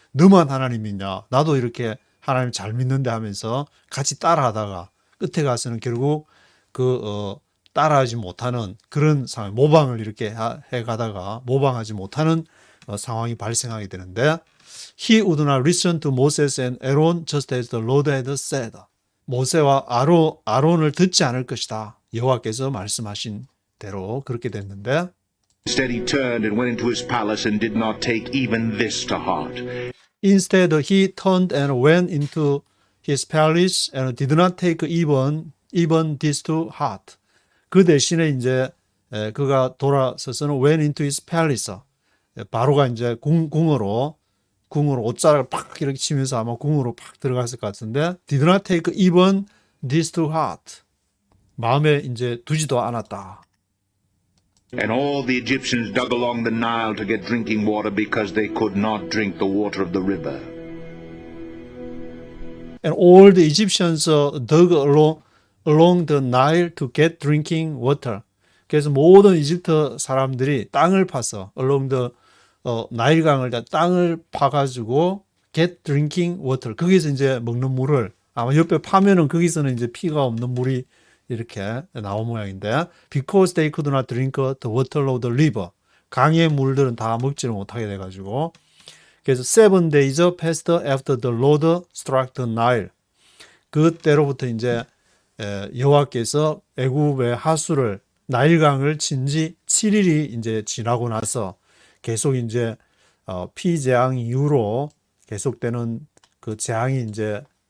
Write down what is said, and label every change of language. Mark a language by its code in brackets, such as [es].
[ko] 너만 하나님 믿냐? 나도 이렇게 하나님 잘 믿는데 하면서 같이 따라하다가 끝에 가서는 결국 따라하지 못하는 그런 상황, 모방을 이렇게 해가다가 모방하지 못하는 상황이 발생하게 되는데 [en] He would not listen to Moses and Aaron just as the Lord had said. [ko] 모세와 아론을 듣지 않을 것이다. 여호와께서 말씀하신 대로 그렇게 됐는데 [en] Instead, he turned and went into his palace and did not take even this to heart. Instead, he turned and went into his palace and did not take even this to heart. [ko] 그 대신에 이제 그가 돌아서서는 [en] went into his palace. [ko] 바로가 이제 궁으로 옷자락을 팍 이렇게 치면서 아마 궁으로 팍 들어갔을 것 같은데 [en] did not take even this to heart. [ko] 마음에 이제 두지도 않았다. [en] And all the Egyptians dug along the Nile to get drinking water because they could not drink the water of the river. And all the Egyptians dug along the Nile to get drinking water. [ko] 그래서 모든 이집트 사람들이 땅을 파서 [en] along the [ko] 나일강을 땅을 파가지고 [en] get drinking water. [ko] 거기서 이제 먹는 물을 아마 옆에 파면은 거기서는 이제 피가 없는 물이 이렇게 나온 모양인데 [en] because they could not drink the water of the river. [ko] 강의 물들은 다 먹지를 못하게 돼가지고 그래서 [en] 7 days passed after the Lord struck the Nile. [ko] 그때로부터 이제 여호와께서 애굽의 하수를 나일강을 친 지 7일이 이제 지나고 나서 계속 이제 피재앙 이후로 계속되는 그 재앙이 이제